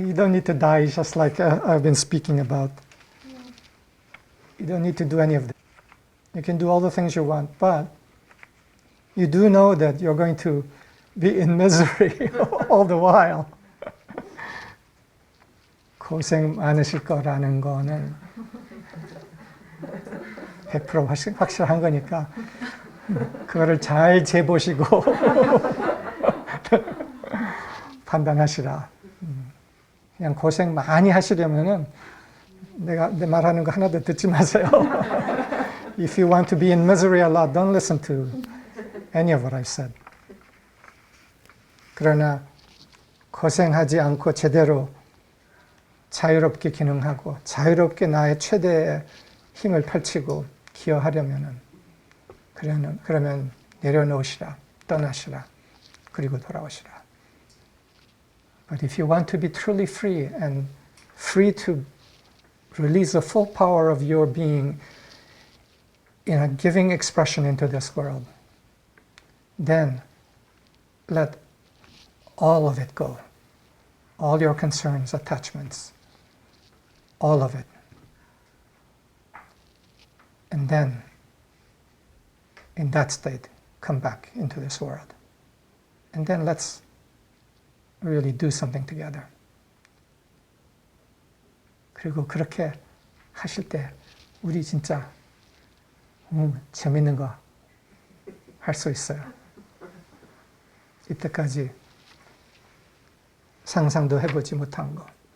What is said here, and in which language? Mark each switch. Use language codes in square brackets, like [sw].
[en] You don't need to die, just like I've been speaking about. You don't need to do any of that. You can do all the things you want, but you do know that you're going to be in misery all the while. [ko] 고생 많으실 거라는 거는 100% 확실한 거니까 그거를 잘 재보시고 판단하시라. 그냥 고생 많이 하시려면은 내가 내 말하는 거 하나도 듣지 마세요. [en] If you want to be in misery a lot, don't listen to any of what I've said. [ko] 그러나 고생하지 않고 제대로 자유롭게 기능하고 자유롭게 나의 최대의 힘을 펼치고 기여하려면은 그러면 내려놓으시라, 떠나시라, 그리고 돌아오시라. [en] But if you want to be truly free and free to release the full power of your being in a giving expression into this world, then let all of it go. All your concerns, attachments, all of it. And then, in that state, come back into this world. And then let's really do something together. [ko] 그리고 그렇게 하실 때 우리 진짜 재밌는 거 할 수 있어요. 이때까지 상상도 해보지 못한 거.